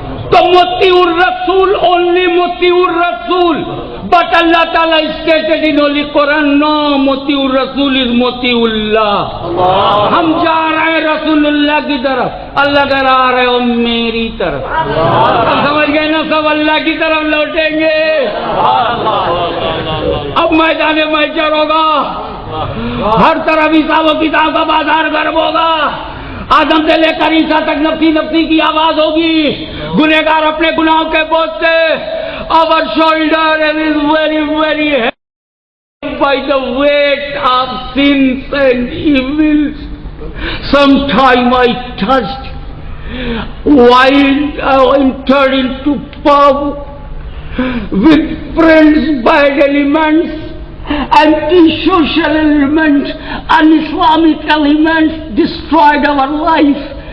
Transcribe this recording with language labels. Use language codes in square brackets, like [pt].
[ur] تو مطیع الرسول only مطیع الرسول. [en] But Allah Ta'ala stated in Holy Quran, no, مطیع الرسول is مطیع اللہ. [ur] ہم جا رہے ہیں رسول اللہ کی طرف, اللہ کہہ رہا آ رہے ہو میری طرف. سمجھ گئے نا, سب اللہ کی طرف لوٹیں گے. اب میدان محشر ہوگا, ہر طرف حساب و کتاب کا بازار گرم ہوگا. آدم سے لے کر عیسیٰ تک نفسی نفسی کی آواز ہوگی. گنہگار اپنے گناہوں کے بوجھ سے, [en] our shoulder is very very heavy by the weight of sins and evils. Sometime I touched while I entered into pub with friends, bad elements, anti-social elements, un-Islamic elements destroyed our life.